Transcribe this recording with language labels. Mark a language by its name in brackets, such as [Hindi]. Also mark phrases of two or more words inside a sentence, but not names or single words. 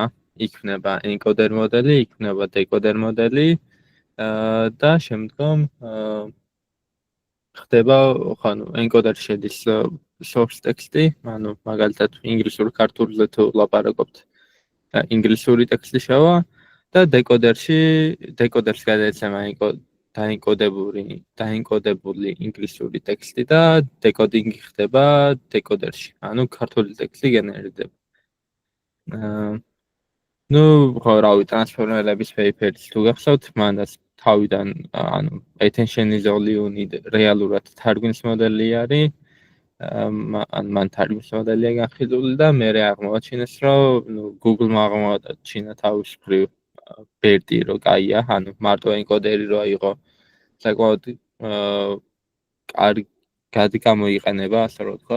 [Georgian] იქნება encoder მოდელი, იქნება decoder მოდელი და შემდგომ ხდება, ხანუ encoder-ში შედის [English] source text- [Georgian] ი, ანუ მაგალითად ინგლისურ ქართულზე თუ ლაპარაკობთ, ინგლისური ტექსტი შევა და decoder-ს გადაეცემა დაენკოდებული ინგლისური ტექსტი და decoding-ი ხდება decoder-ში, ანუ ქართული ტექსტი გენერირდება. ნუ ხო რავი, ტრანსფორმერების paper-ს თუ გახსოვთ, მანდაც თავიდან ანუ attention is only unit რეალურად თარგმნის მოდელი არის. მან თარგმნის მოდელია განხილული და მერე აღმოაჩინეს, რომ Google-მა აღმოაჩინა თავის მხრივ BERT-ი რო კაია, ანუ მარტო encoder-ი რო იყო საკმაოდ კარგი გამოიყენება, ასე რომ ვთქვათ.